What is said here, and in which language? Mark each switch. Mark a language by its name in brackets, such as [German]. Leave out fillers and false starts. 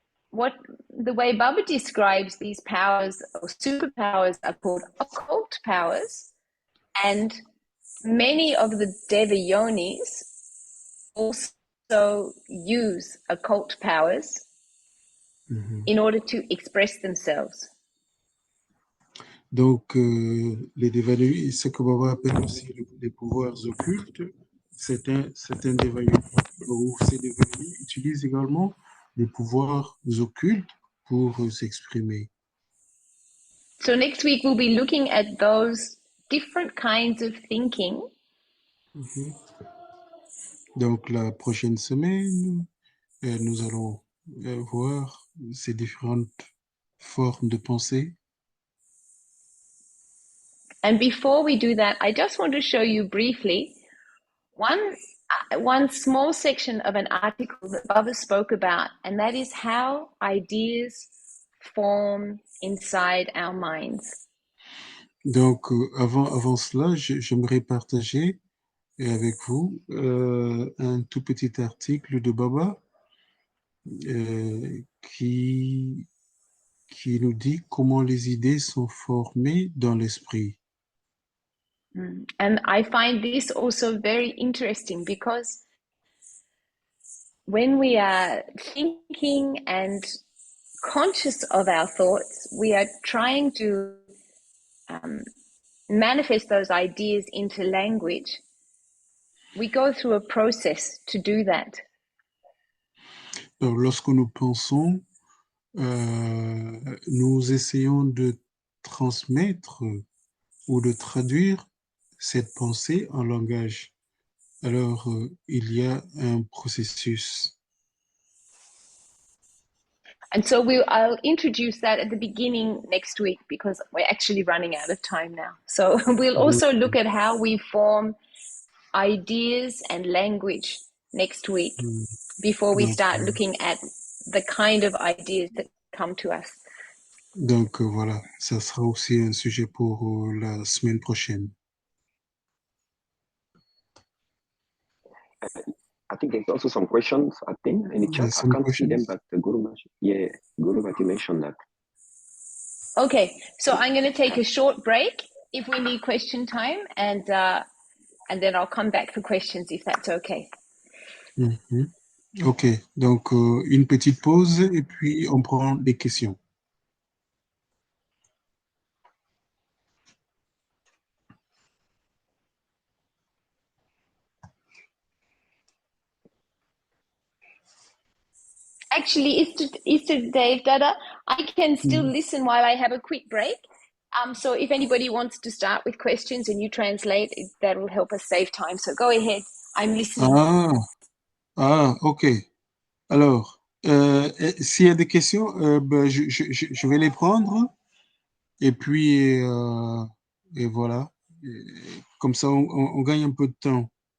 [English] what the way Baba describes these powers or superpowers are called occult powers, and many of the Devayonis also use occult powers in order to express themselves. [French] Donc, les Devayonis, ce que Baba appelle aussi les pouvoirs occultes, certains Devayonis ou ces Devayonis utilisent également les pouvoirs occultes pour s'exprimer. [English] So next week we'll be looking at those different kinds of thinking. [French] Donc, la prochaine semaine, nous allons voir ces différentes formes de pensée. [English] And before we do that, I just want to show you briefly one small section of an article that Baba spoke about, and that is how ideas form inside our minds. [French] Donc, avant cela, j'aimerais partager avec vous un tout petit article de Baba qui nous dit comment les idées sont formées dans l'esprit. [English] And I find this also very interesting because when we are thinking and conscious of our thoughts, we are trying to manifest those ideas into language. We go through a process to do that. [French] Alors, lorsque nous pensons, nous essayons de transmettre ou de traduire cette pensée en langage. Alors, il y a un processus. [English] And so I'll introduce that at the beginning next week because we're actually running out of time now. So we'll also look at how we form ideas and language next week before we start looking at the kind of ideas that come to us. [French] Donc voilà, ça sera aussi un sujet pour la semaine prochaine. [English] I think there's also some questions, I think, in the chat. I can't see them, but Guru Bhati mentioned that. Okay, so I'm going to take a short break if we need question time, and then I'll come back for questions if that's okay. [French] Ok, donc une petite pause et puis on prend des questions. [English] Actually, Easter Dave Dada, I can still listen while I have a quick break. So if anybody wants to start with questions and you translate, that will help us save time. So go ahead, I'm listening. Ok. [French] Alors, s'il y a des questions, je vais les prendre et puis et voilà. Comme ça, on gagne un peu de temps.